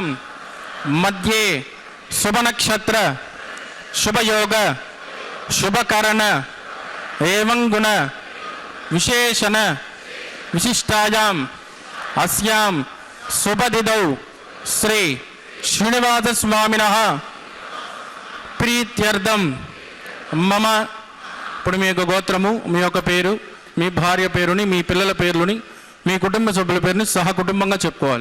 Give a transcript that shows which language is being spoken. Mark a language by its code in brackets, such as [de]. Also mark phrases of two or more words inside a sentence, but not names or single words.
[sa] मध्ये शुभनक्षत्र शुभयोग शुभकरण एवं गुण विशेषण विशिष्टायाम् अस्यां शुभतिथौ श्री श्रीनिवासस्वामिनः प्रीत्यर्थं मम [te] ఇప్పుడు మీ యొక్క గోత్రము, మీ యొక్క పేరు, మీ భార్య పేరుని, మీ పిల్లల పేర్లని, మీ కుటుంబ సభ్యుల పేరుని సహకుటుంబంగా చెప్పుకోవాలి.